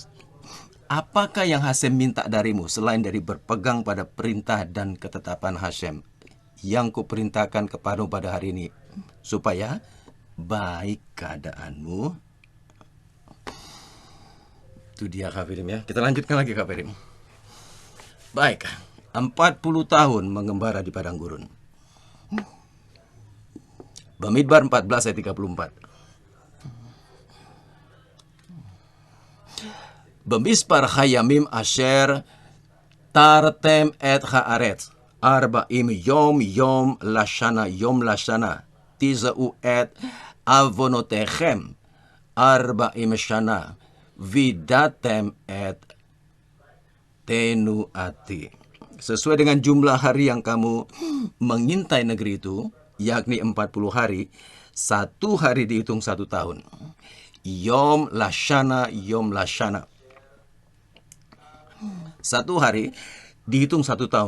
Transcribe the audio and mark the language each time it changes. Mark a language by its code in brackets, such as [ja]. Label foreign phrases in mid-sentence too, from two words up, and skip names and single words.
[id] Apakah yang Hasem minta darimu selain dari berpegang pada perintah dan ketetapan Hasem yang kuperintahkan kepadamu pada hari ini, supaya baik keadaanmu? Itu dia, Kafirin, ya. Kita lanjutkan lagi, Kafirin. Baik, 40 tahun mengembara di padang gurun. Bamidbar 14 ayat 34. [he] במספר הימים אשר תרתם את הארץ ארבעים יום לשנה תשאו את עונותיכם ארבעים שנה וידעתם את תנואתי. [id] Sesuai dengan jumlah hari yang kamu mengintai negeri itu, yakni 40 hari, 1 hari dihitung 1 tahun. [he] יום לשנה. [id] 1 hari dihitung 1 tahun.